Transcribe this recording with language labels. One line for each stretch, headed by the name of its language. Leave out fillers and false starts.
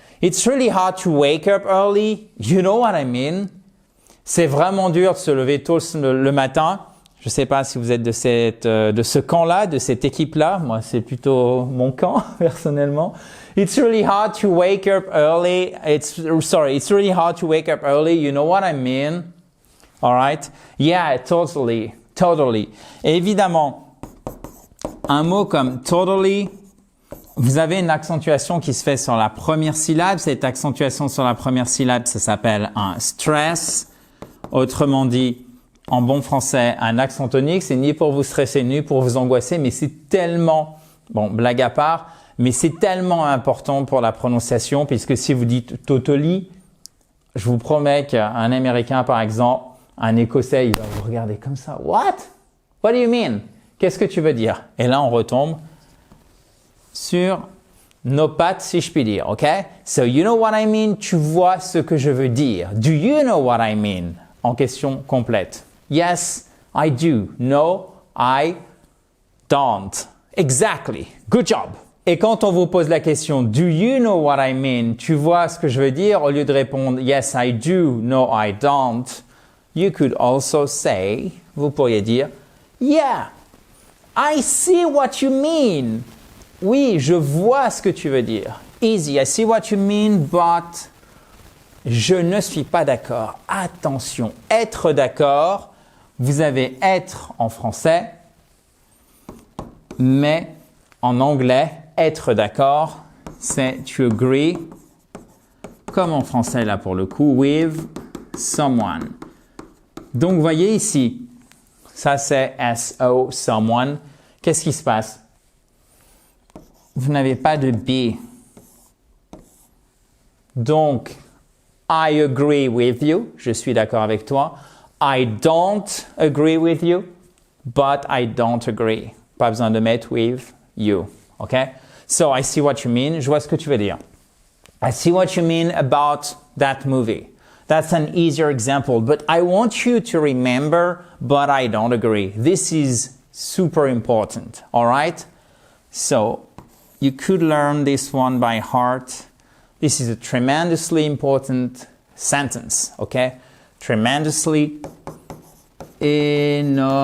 English: It's really hard to wake up early. You know what I mean?
French: C'est vraiment dur de se lever tôt le matin. Je ne sais pas si vous êtes de ce camp-là, de cette équipe-là. Moi, c'est plutôt mon camp, personnellement.
English: It's really hard to wake up early. It's really hard to wake up early. You know what I mean? All right? Yeah, totally.
French: Et évidemment, un mot comme totally, vous avez une accentuation qui se fait sur la première syllabe. Cette accentuation sur la première syllabe, ça s'appelle un stress. Autrement dit, en bon français, un accent tonique, c'est ni pour vous stresser, ni pour vous angoisser, mais c'est tellement, bon, blague à part, mais c'est tellement important pour la prononciation, puisque si vous dites totally, je vous promets qu'un Américain, par exemple, un Écossais, il va vous regarder comme ça.
English: What? What do you mean?
French: Qu'est-ce que tu veux dire? Et là, on retombe sur nos pattes, si je puis dire, ok?
English: So, you know what I mean?
French: Tu vois ce que je veux dire.
English: Do you know what I mean?
French: En question complète.
English: Yes, I do. No, I don't. Exactly. Good job.
French: Et quand on vous pose la question,
English: do you know what I mean?
French: Tu vois ce que je veux dire? Au lieu de répondre,
English: yes, I do. No, I don't. You could also say,
French: vous pourriez dire,
English: yeah, I see what you mean.
French: Oui, je vois ce que tu veux dire.
English: Easy, I see what you mean, but
French: je ne suis pas d'accord. Attention, être d'accord, vous avez être en français, mais en anglais, être d'accord, c'est to agree, comme en français là pour le coup, with someone. Donc, vous voyez ici, ça c'est SO, someone. Qu'est-ce qui se passe? Vous n'avez pas de be. Donc,
English: I agree with you.
French: Je suis d'accord avec toi.
English: I don't agree with you, but I don't agree.
French: Pas besoin de mettre
English: with you.
French: OK?
English: So, I see what you mean.
French: Je vois ce que tu veux dire.
English: I see what you mean about that movie. That's an easier example, but I want you to remember, but I don't agree. This is super important, all right? So, you could learn this one by heart. This is a tremendously important sentence, okay? Tremendously, énormément.